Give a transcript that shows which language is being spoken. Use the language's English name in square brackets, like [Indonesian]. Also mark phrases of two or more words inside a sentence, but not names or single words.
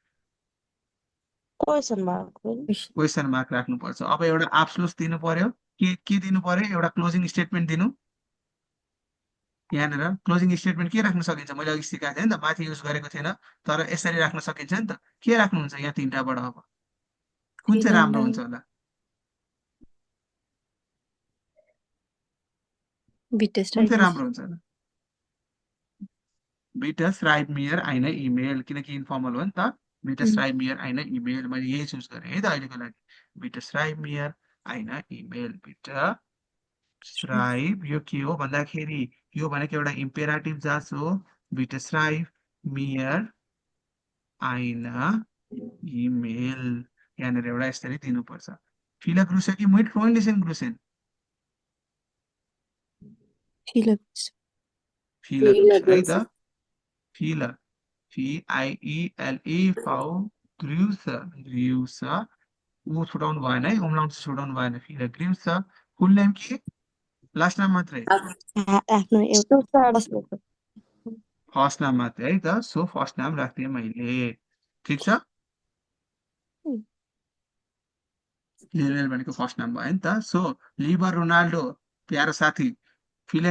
[Nepali] क्वेसन मार्क राख्नुपर्छ अब एउटा आप्सलुस दिनु पर्यो के दिनु पर्यो एउटा [English] closing statement [Nepali] दिनु यहाँनिर [English] closing statement [Nepali] के राख्न सकिन्छ मैले अघि सिकाएको थिएँ नि त माथि युज गरेको थिएन तर यसरी राख्न सकिन्छ नि त के राख्नुहुन्छ यहाँ तीनटाबाट अब कुन चाहिँ राम्रो हुन्छ होला कुन चाहिँ राम्रो हुन्छ होला [German] Bitte schreib mir eine email [Nepali] किनकि इन्फर्मल हो नि त [German] Bitte schreib mir eine email [Nepali] मैले यही चुज गरेँ है त अहिलेको लागि [German] Bitte schreib mir eine email Bitte schreib [Nepali] यो के हो भन्दाखेरि यो भनेको एउटा इम्पेराटिभ जाँच हो [German] Bitte schreib mir eine email [Nepali] यहाँनिर एउटा यसरी दिनुपर्छ [German] Viele Grüße [Nepali] कि [German] mit freundlichen Grüßen [Nepali] Viele [German] Viele Grüße [Nepali] है त [German] Viele FIELE Grüße Grüße [Nepali] ऊ छुटाउनु भएन है उम्लाउनु छुटाउनु भएन [German] Viele Grüße [English] full name [Nepali] के लास्ट नाम मात्रै आफ्नो एउटा फर्स्ट नाम मात्रै है त सो फर्स्ट नाम राख्दिएँ मैले ठिक छ लियोनेल भनेको फर्स्ट नाम भयो नि त सो लिबर रोनाल्डो प्यारो साथी फिलेन